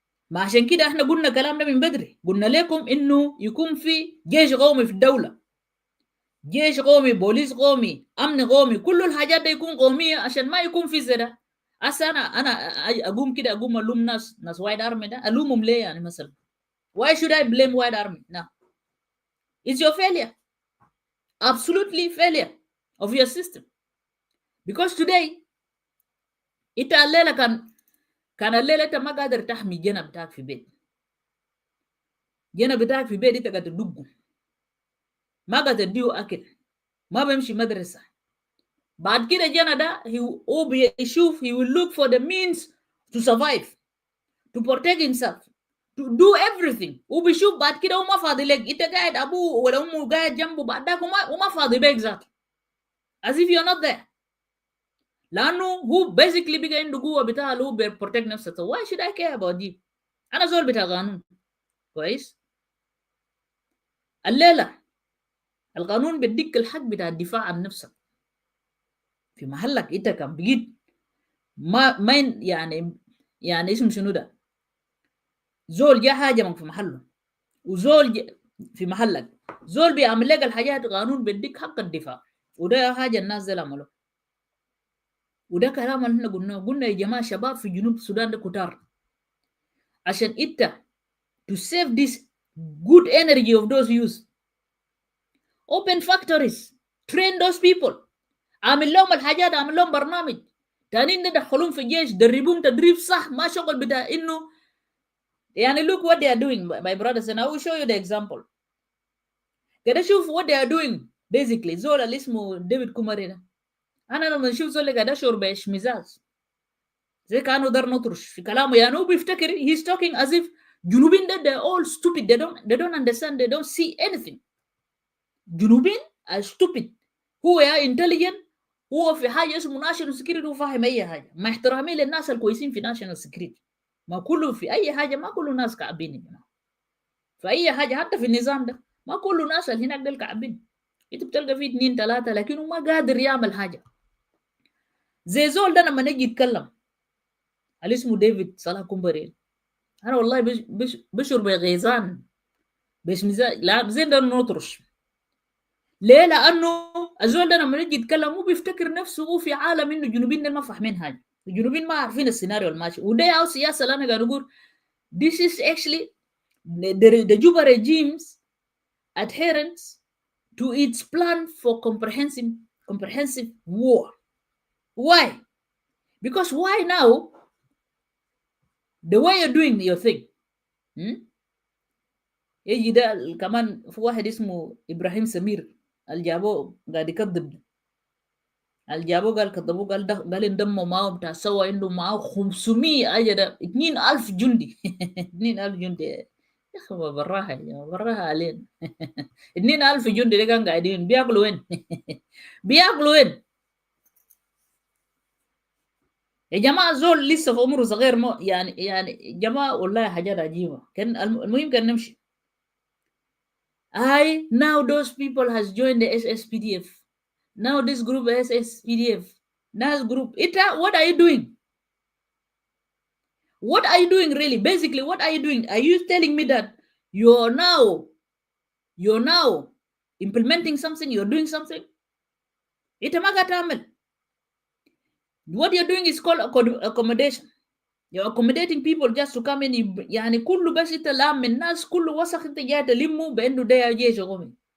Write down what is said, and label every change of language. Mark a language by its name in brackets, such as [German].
[Arabic] ما عشان كده احنا قلنا كلامنا من بدري، قلنا لكم انه يكون في جيش قومي في الدوله، جيش قومي، بوليس قومي، امن قومي، كل الحاجات دي يكون قوميه عشان ما يكون في زي ده. هسه انا اقوم كده اقوم الوم ناس وايد ارمي ده، الومهم ليه يعني مثلا؟ [English] Why should I blame white army? No. It's your failure. Absolutely failure of your system. Because today [Arabic] انت الليله كان الليله انت ما قادر تحمي جنة بتاعك في بيت. جنة بتاعك في بيت انت قاعد تدقه، ما قاعد تديه اكل، ما بيمشي مدرسه. بعد كده جنة ده هو بيشوف [English] he will look for the means to survive, to protect himself, to do everything. [Arabic] وبيشوف بعد كده هو ما فاضي لك، انت قاعد ابوه ولا امه قاعد جنبه بعد ذاك وما فاضي بيك ذاته. [English] As if you're not there. [Arabic] لانه هو basically بقى عنده قوه بتاعه اللي هو بيبروتكت نفسه. [English] So why should I care about [Arabic] دي؟ انا زول بتاع قانون كويس. الليله القانون بيديك الحق بتاع الدفاع عن نفسك في محلك. انت كان بقيت ما يعني اسم شنو ده، زول جا هاجمك في محله، وزول في محلك، زول بيعمل لك الحاجات، قانون بيديك حق الدفاع. وده حاجه الناس دي عملوا، وده كلام اللي احنا قلنا يا جماعه شباب في جنوب السودان ده كتار. عشان انت [English] to save this good energy of those youth, open factories, train those people، [Arabic] عامل لهم الحاجات، عامل لهم برنامج. تانيين ندخلهم في الجيش، دربوهم تدريب صح، ما شغل بتاع انه يعني [English] look what they are doing my brothers and I will show you the example. [Arabic] كده شوف [English] what they are doing basically. [Arabic] زول اللي اسمه ديفيد كوماري ده، انا لما اشوف زول قاعد اشعر باشمئزاز زي كانه دار نطرش في كلامه. يعني هو بيفتكر [English] he's talking as if [Arabic] جنوبين ده [English] they're all stupid, they don't understand, they don't see anything. جنوبين are stupid. [Arabic] هو يا intelligent، هو في حاجه اسمه ناشونال سكيورتي، هو فاهم اي حاجه. مع احترامي للناس الكويسين في ناشونال سكيورتي، ما كله في اي حاجه، ما كله ناس كعبين يا جماعه في اي حاجه. حتى في النظام ده ما كله ناس اللي هناك دول كعبين. انت بتلقى فيه 2 3 لكنه ما قادر يعمل حاجه. زي زول ده لما نجي يتكلم اللي اسمه ديفيد صلاح كومباريل، انا والله بشعر بغيظان باشمئزاز. لا زي ده نطرش ليه؟ لانه الزول ده لما يجي يتكلم هو بيفتكر نفسه هو في عالم انه الجنوبيين دول ما فاهمين حاجه، الجنوبيين ما عارفين السيناريو الماشي. وده او سياسه اللي انا قاعد اقول [English] this is actually the Juba regime's adherence to its plan for comprehensive war. Why? Because why now the way you're doing your thing [Arabic] يجي ده كمان في واحد اسمه ابراهيم سمير اللي جابوه قاعد يكذب، اللي جابوه قال كذبوه، قال انضموا معاه بتاع سوا عنده معاه 500 اجل 2000 جندي 2000 جندي يا اخي براها يا جماعه، براها علينا 2000 جندي دي كانوا قاعدين بياكلوا وين؟ بياكلوا وين؟ يا جماعه زول لسه في عمره صغير، يعني جماعه والله حاجات عجيبه. كان المهم كان نمشي. [English] Now those people has joined the SSPDF. Now this group SSPDF. Now group. What are you doing? What are you doing really? Basically, what are you doing? Are you telling me that you're now implementing something? You're doing something? What you're doing is called accommodation. You're accommodating people just to come in. [Arabic] يعني كله بس انت لام الناس كله وسخ انت جاي تلمه بانه ده جيش قومي.